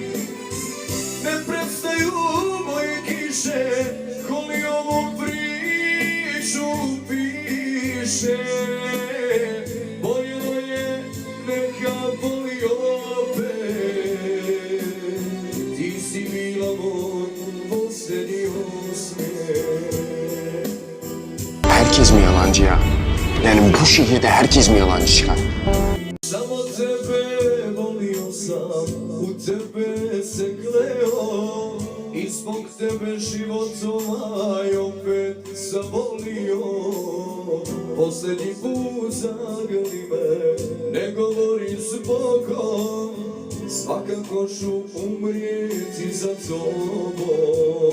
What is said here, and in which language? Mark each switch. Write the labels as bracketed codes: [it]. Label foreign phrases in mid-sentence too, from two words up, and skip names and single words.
[hr] Ne prestaju moje kiše, koli ovu priču piše. Boljelo je, neka boli opet. Ti si bila moj posljednji osmijeh. [tr] Herkes mi yalancı ya? Yani bu şehirde herkes mi yalancı çıkar? [hr] Samo tebe volio sam, u tebe se kleo i zbog tebe život ovaj opet zavolio. Posljednji put zagrli me, ne govori zbogom, svakako ću umrijeti za tobom.